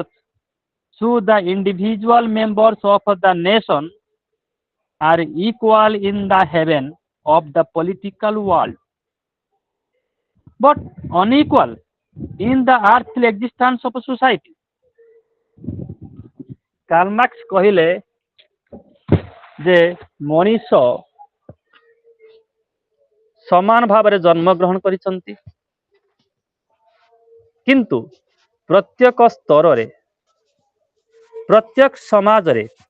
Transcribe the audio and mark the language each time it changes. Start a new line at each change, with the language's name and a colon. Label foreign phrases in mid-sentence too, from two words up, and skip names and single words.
English: So the individual members of the nation are equal in the heaven of the political world, but unequal in the earthly existence of society.
Odia: Karl Marx କହିଲେ ଯେ ମଣିଷ ସମାନ ଭାବରେ ଜନ୍ମଗ୍ରହଣ କରିଛନ୍ତି, କିନ୍ତୁ ପ୍ରତ୍ୟେକ ସ୍ତରରେ ପ୍ରତ୍ୟେକ ସମାଜରେ